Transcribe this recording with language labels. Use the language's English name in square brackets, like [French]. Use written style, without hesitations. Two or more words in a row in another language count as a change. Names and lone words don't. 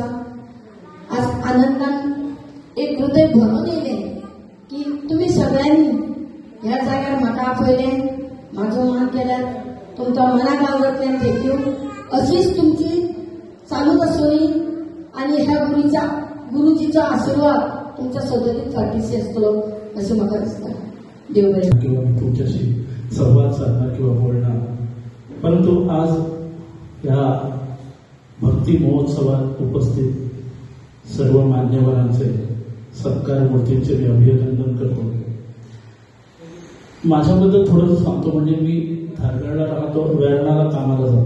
[Konkani] आज आनंदान एक हृदय भरून येयलें की तुम्ही सगळ्यांनी ह्या जाग्यार म्हाका आपयलें म्हाजो मान केल्यार तुमच्या मनाक आवडटलें थँक्यू. अशीच तुमची चालूच आसूनी आणि ह्या गुरुजीचा आशीर्वाद तुमच्या सदतीत फाटीशी असतो असे म्हाका दिसता. देव बरें. [Marathi] किंवा तुमच्याशी संवाद साधणार किंवा बोलणार, परंतु आज या भक्ती महोत्सवात उपस्थित सर्व मान्यवरांचे सत्कार मूर्तींचे मी अभिनंदन करतो. माझ्याबद्दल थोडंसं सांगतो. म्हणजे मी धारगडला राहतो, वेर्णाला कामाला जातो.